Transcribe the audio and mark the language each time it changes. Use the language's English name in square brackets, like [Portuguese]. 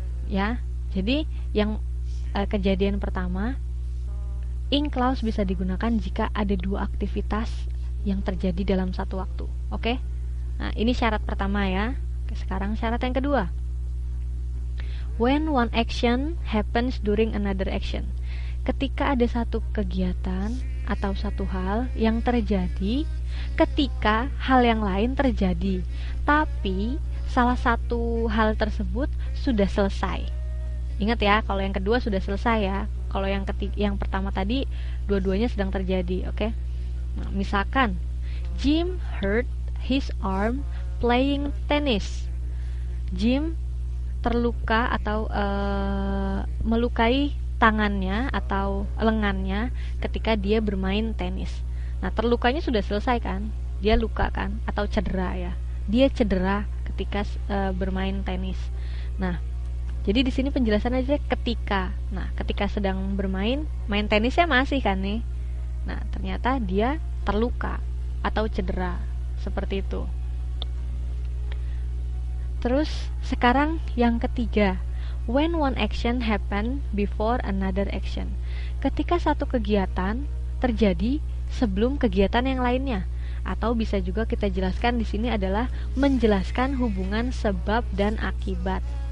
[Indonesian] Ya, jadi yang kejadian pertama, ing clause bisa digunakan jika ada dua aktivitas yang terjadi dalam satu waktu. Oke? Nah, ini syarat pertama ya. Sekarang syarat yang kedua. [English] When one action happens during another action. [Indonesian] Ketika ada satu kegiatan atau satu hal yang terjadi ketika hal yang lain terjadi, tapi salah satu hal tersebut sudah selesai. Ingat ya, kalau yang kedua sudah selesai ya. Kalau yang pertama tadi dua-duanya sedang terjadi, oke? Nah, misalkan [English] Jim hurt his arm playing tennis. [Indonesian] Jim terluka atau melukai tangannya atau lengannya ketika dia bermain tenis. Nah, terlukanya sudah selesai kan? Dia luka kan? Atau cedera ya? Dia cedera ketika bermain tenis. Nah, jadi di sini penjelasan aja ketika. Nah, ketika sedang main tenisnya masih kan nih. Nah, ternyata dia terluka atau cedera. Seperti itu. Terus sekarang yang ketiga. [English] When one action happen before another action. [Indonesian] Ketika satu kegiatan terjadi sebelum kegiatan yang lainnya. Atau bisa juga kita jelaskan di sini adalah menjelaskan hubungan sebab dan akibat.